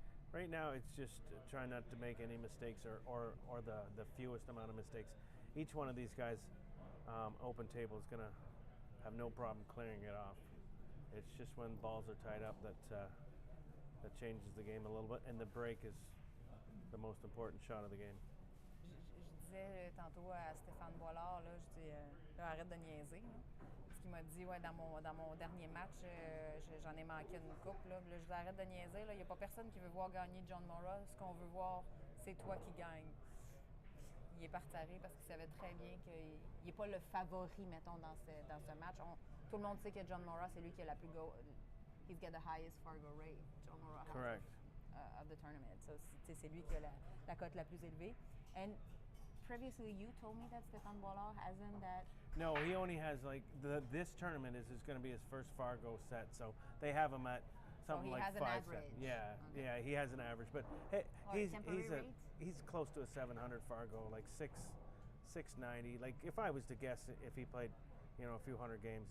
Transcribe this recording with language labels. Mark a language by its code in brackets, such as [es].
[en] Right now, it's just trying not to make any mistakes or the fewest amount of mistakes. Each one of these guys, open table, is going to have no problem clearing it off. It's just when balls are tied up that changes the game a little bit, and the break is the most important shot of the game. [fr] Je disais tantôt à Stéphane Boilard, là, je dis, là, arrête de niaiser. Là. Parce qu'il m'a dit, ouais, dans mon dernier match, j'en ai manqué une coupe. Là. Là, je dis, arrête de niaiser. Il n'y a pas personne qui veut voir gagner John Morra. Ce qu'on veut voir, c'est toi qui gagne. Il est parti à rire parce qu'il savait très bien qu'il n'est pas le favori, mettons, dans ce match. Tout le monde sait que John Morra, c'est lui qui a la plus [en] he's got the highest Fargo rate. John Morra has Correct. Of the tournament. [fr] So, c'est lui qui a la cote la plus élevée. [en] And previously, you told me that Stéphane Boilard hasn't that. No, he only has this tournament is going to be his first Fargo set, so they have him at something like 5 So he has an average. Yeah, Okay. yeah, he has an average, but hey, Or temporary rate? he's close to a 700 Fargo, like 690. Like if I was to guess, if he played a few hundred games.